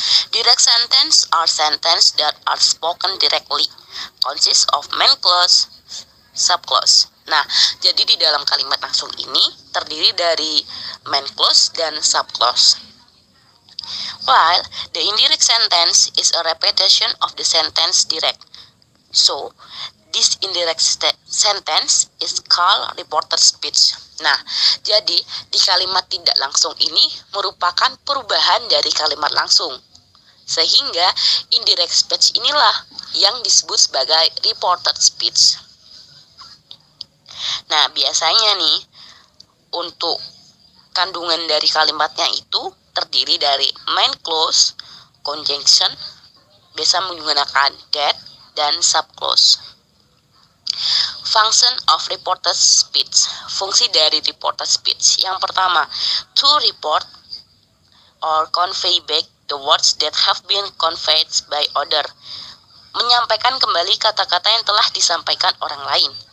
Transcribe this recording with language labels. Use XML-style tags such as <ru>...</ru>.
<en>Direct sentence are sentence that are spoken directly, consist of main clause, subclause.</en> <id>Nah, jadi di dalam kalimat langsung ini terdiri dari main clause dan subclause.</id> <en>While the indirect sentence is a repetition of the sentence direct. So, this indirect sentence is called reported speech.</en> <id>Nah, jadi di kalimat tidak langsung ini merupakan perubahan dari kalimat langsung. Sehingga indirect speech inilah yang disebut sebagai reported speech. Nah, biasanya nih untuk kandungan dari kalimatnya itu terdiri dari main clause, conjunction, biasa menggunakan that, dan subclause.</id> <en>Function of reported speech.</en> <id>Fungsi dari</id> <en>reported speech.</en> <id>Yang pertama,</id> <en>to report or convey back the words that have been conveyed by other.</en> <id>Menyampaikan kembali kata-kata yang telah disampaikan orang lain.</id>